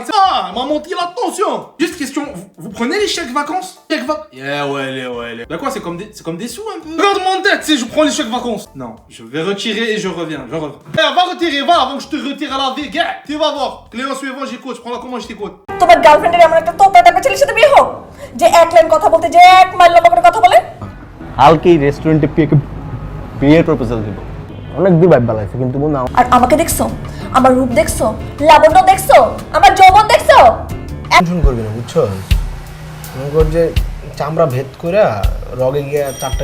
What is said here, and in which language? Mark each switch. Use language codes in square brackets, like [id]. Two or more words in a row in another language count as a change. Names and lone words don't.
[fr] Ah, m'a monté la tension. Juste question, vous prenez les chèques vacances? Chèques vacances? Ouais. Bah quoi, c'est comme des sous un peu? Regarde mon tête, si je prends les chèques vacances. Non, je vais retirer et je reviens. Va retirer, va avant que je te retire à la vie, gars. Tu vas voir. Client suivant, j'écoute, je prends la commande, je t'écoute. [bn] তোমার গার্লফ্রেন্ডের এমন একটা তোতা টাকা ছেলের সাথে বিয়ে হোক যে এক লাইন কথা বলতে যে 1 মাইল লম্বা করে কথা বলে কালকেই রেস্টুরেন্টে বিয়ের প্রপোজাল দিব অনেক দিন ভাই বালাইছে কিন্তু বন্ধু আর আমাকে দেখছো আমার রূপ দেখছো লাবণ্য দেখছো আমার যৌবন দেখছো টেনশন করবি না বুঝছো মনে কর যে চামড়া ভেদ করে রগে গিয়ে চারটা